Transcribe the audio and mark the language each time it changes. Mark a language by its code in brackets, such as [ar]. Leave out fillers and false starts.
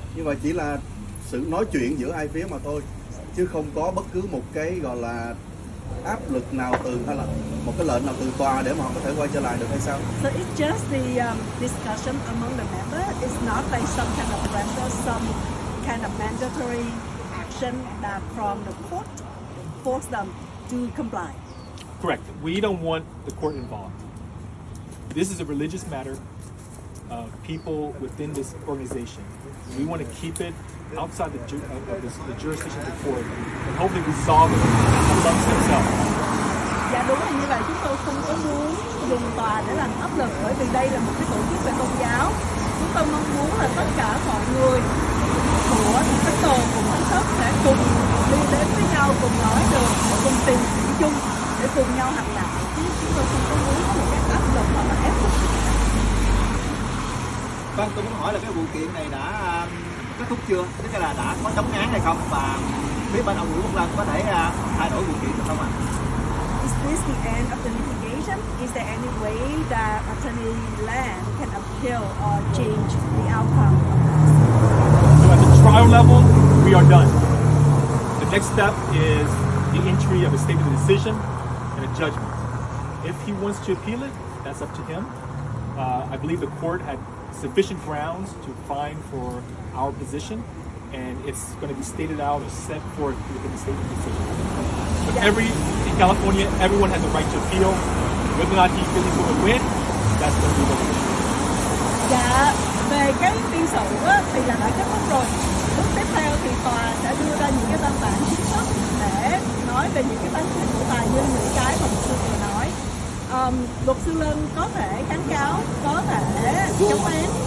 [vi] Như vậy chỉ là sự nói chuyện giữa hai phía mà thôi, chứ không có bất cứ một cái gọi là áp lực nào từ hay là một cái lệnh nào từ tòa để mà họ có thể quay trở lại được hay sao? [en] So it's just the discussion among the members. It's not like some kind of pressure, some kind of mandatory action that from the court force them to comply. Correct. We don't want the court involved. This is a religious matter of people within this organization. We want to keep it outside the jurisdiction of the court and hopefully resolve it amongst themselves. [vi] Dạ đúng là như vậy, chúng tôi không có muốn dùng tòa để làm áp lực, bởi vì đây là một cái tổ chức về tôn giáo. Chúng tôi mong muốn là tất cả mọi người của tín đồ cùng Thánh Thất sẽ cùng đi đến với nhau, cùng nói được, cùng tìm sự chung để cùng nhau hành đạo. Chứ chúng tôi không có muốn có một cái áp lực hoặc là ép buộc. Vâng, tôi muốn hỏi là cái vụ kiện này đã kết thúc chưa? Tức là đã có chống án hay không, và phía bên ông Nguyễn Văn Lân có thể thay đổi vụ kiện được không ạ? [en] Is this the end of the litigation? Is there any way that Attorney Land can appeal or change the outcome? So at the trial level, we are done. The next step is the entry of a statement of decision and a judgment. If he wants to appeal it, that's up to him. I believe the court had sufficient grounds to find for our position, and it's going to be stated out or set forth within the statement of decision. But in California, everyone has the right to appeal. Whether or not he feels he's going to win, that's going to be the issue. [vi] Dạ, về cái phiên xử á, thì là đã kết thúc rồi. Bước tiếp theo thì tòa sẽ đưa ra những cái văn bản chính thức để nói về những cái phán quyết của tòa, như những cái mà luật sư vừa nói. Luật sư Lân có thể kháng cáo, có thể chống án.